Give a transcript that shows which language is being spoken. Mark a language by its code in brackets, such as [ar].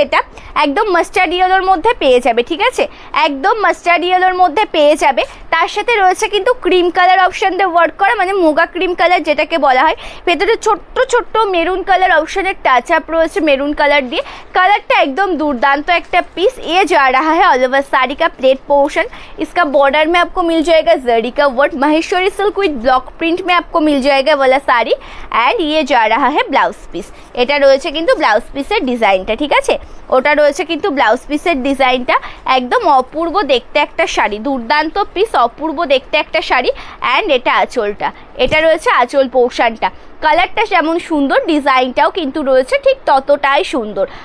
[bn] এটা একদম মাস্টার্ড ইয়েলোর মধ্যে পেয়ে যাবে, ঠিক আছে, একদম মাস্টার্ড ইয়েলোর মধ্যে পেয়ে যাবে। তার সাথে রয়েছে কিন্তু ক্রিম কালার অপশন দিয়ে ওয়ার্ক করা, মানে মুগা ক্রিম কালার যেটাকে বলা বলা হয়। ভেতরে ছোট্ট ছোট্ট মেরুন কালার অপশনের টাচ আপ রয়েছে মেরুন কালার দিয়ে। कलरটা एकदम दुर्दांत একটা পিস। [hi] ये जा रहा है ऑल ओवर साड़ी का प्लेट पोर्शन। इसका बॉर्डर में आपको मिल जाएगा जरी का work, Maheshwari silk with block print में आपको मिल जाएगा वाला साड़ी। एंड ये जा रहा है ब्लाउज পিস। [bn] এটা রয়েছে কিন্তু ব্লাউজ পিসের ডিজাইনটা, ঠিক আছে, ওটা রয়েছে কিন্তু ব্লাউজ পিসের ডিজাইনটা। একদম অপূর্ব দেখতে একটা শাড়ি, দুর্দান্ত পিস, অপূর্ব দেখতে একটা শাড়ি। অ্যান্ড এটা আঁচলটা, এটা রয়েছে আঁচল পোর্শনটা। কালারটা যেমন সুন্দর, ডিজাইনটাও কিন্তু রয়েছে ঠিক ততটাই সুন্দর।